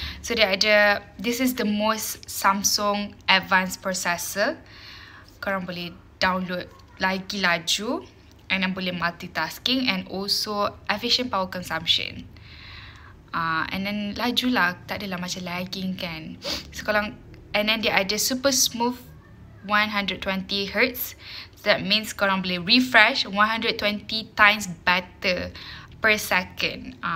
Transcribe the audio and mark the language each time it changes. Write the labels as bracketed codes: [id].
[en] So [ms] dia ada, [en] this is the most Samsung advanced processor. [ms] Korang boleh download lagi laju. [en] And then [ms] boleh [en] multitasking and also efficient power consumption. And then [ms] laju lah, tak adalah macam lagging kan. [en] So and then [ms] dia ada [en] super smooth 120Hz. So that means [ms] korang boleh [en] refresh 120 times better per second.